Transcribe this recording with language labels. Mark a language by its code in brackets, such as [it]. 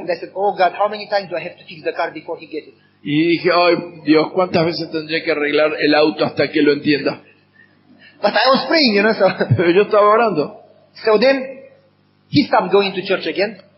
[en] And I said, oh God, how many times do I have to fix the car before he gets it? [es] Y dije, ay Dios, ¿cuántas veces tendré que arreglar el auto hasta que lo entienda? [en] But I was praying, you know, so. [es] Pero yo estaba orando. [en] So then, he stopped going to church again.